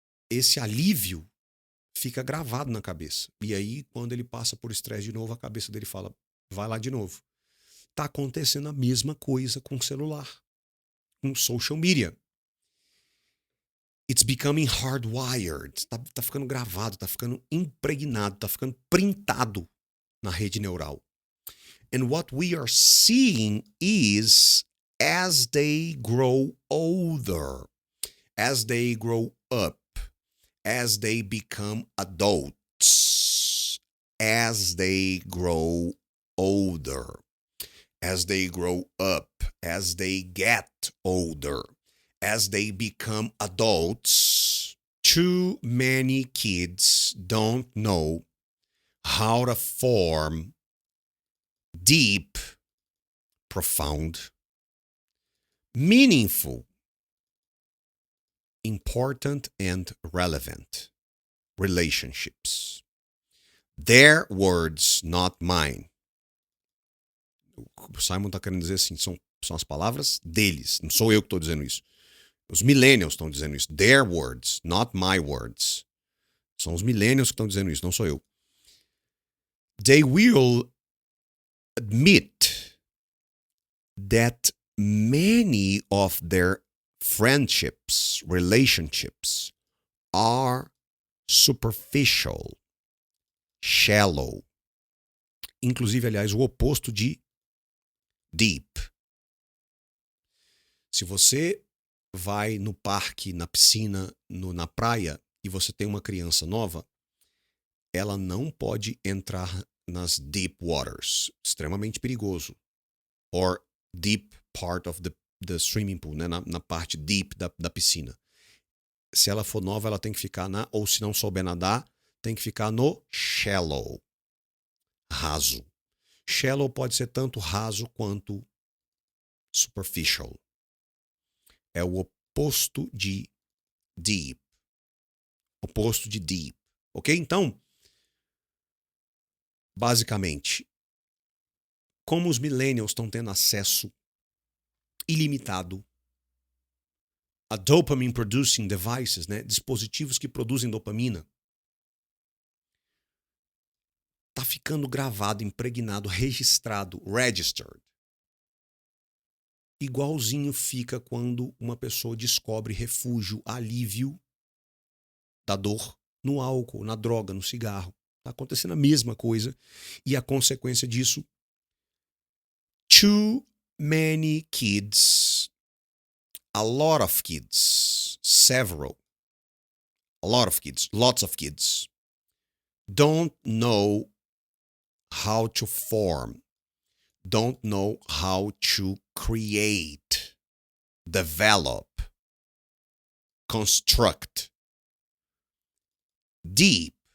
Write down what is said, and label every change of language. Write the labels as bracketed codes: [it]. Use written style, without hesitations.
[pt] Esse alívio fica gravado na cabeça. E aí, quando ele passa por estresse de novo, a cabeça dele fala, vai lá de novo. Tá acontecendo a mesma coisa com o celular, com social media. [en] It's becoming hardwired. [pt] Tá ficando gravado, tá ficando impregnado, tá ficando printado na rede neural. [en] And what we are seeing is, as they grow older, as they grow up, as they become adults, as they grow older, as they grow up, as they get older, as they become adults, too many kids don't know how to form deep, profound, meaningful, important and relevant relationships. Their words, not mine. [pt] O Simon está querendo dizer assim, são as palavras deles, não sou eu que estou dizendo isso. Os millennials estão dizendo isso. [en] Their words, not my words. [pt] São os millennials que estão dizendo isso, não sou eu. [en] They will admit that many of their friendships, relationships are superficial, shallow, [pt] Inclusive, aliás, o oposto de deep. Se você vai no parque, na piscina, na praia, e você tem uma criança nova, ela não pode entrar nas [en] deep waters. [pt] Extremamente perigoso. [en] Or deep part of the swimming pool, né? [pt] Na parte deep da piscina. Se ela for nova, ela tem que ficar ou se não souber nadar, tem que ficar no shallow. Raso. Shallow pode ser tanto raso quanto superficial. É o oposto de deep. Oposto de deep. Ok? Então, basicamente, como os millennials estão tendo acesso ilimitado a [en] dopamine producing devices, [pt] né? Dispositivos que produzem dopamina, tá ficando gravado, impregnado, registrado, registered. Igualzinho fica quando uma pessoa descobre refúgio, alívio da dor no álcool, na droga, no cigarro. Tá acontecendo a mesma coisa. E a consequência disso, [en] too many kids, a lot of kids, several, a lot of kids, lots of kids, don't know how to form, don't know how to create, develop, construct deep,